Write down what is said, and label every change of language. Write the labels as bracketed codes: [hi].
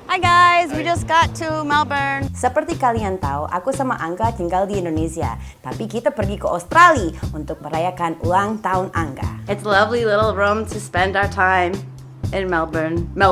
[en] Hi guys, we just got to Melbourne. [id] Seperti kalian tahu, aku sama Angga tinggal di Indonesia. Tapi kita pergi ke Australia untuk merayakan ulang tahun Angga. [en] It's a lovely little room to spend our time in Melbourne.